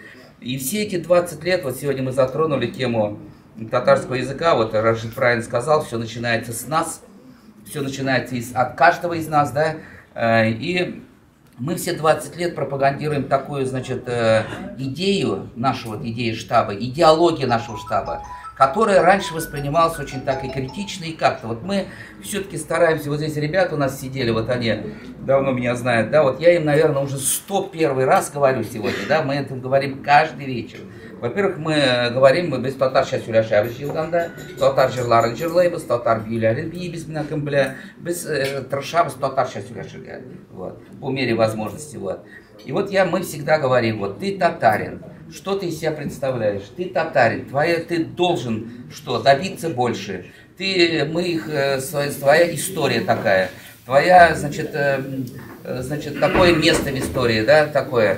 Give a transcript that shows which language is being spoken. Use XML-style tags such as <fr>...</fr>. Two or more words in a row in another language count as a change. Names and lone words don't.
<ru>И все эти 20 лет, вот сегодня мы затронули тему татарского языка, вот Рашид правильно сказал, все начинается с нас, все начинается от каждого из нас, да, и мы все 20 лет пропагандируем такую, значит, идею, нашу вот идею штаба, идеологию нашего штаба, которая раньше воспринималась очень так и критично, и как-то. Вот мы все-таки стараемся, вот здесь ребята у нас сидели, вот они давно меня знают, да, вот я им, наверное, уже 101 раз говорю сегодня, да, мы это говорим каждый вечер. Во-первых, мы говорим,</ru> <tt>мы без татар сейчас сөйләшәбез җыелганда, татар җырларын җырлыйбыз, татар биюләрен биебез менә кем белә, без тырышабыз татарча сөйләшергә,</tt> <ru>вот, по мере возможности, вот. И вот мы всегда говорим, вот, ты татарин, что ты из себя представляешь, ты татарин, ты должен что, добиться больше, твоя история такая, твоя, значит, такое место в истории, да, такое.</ru>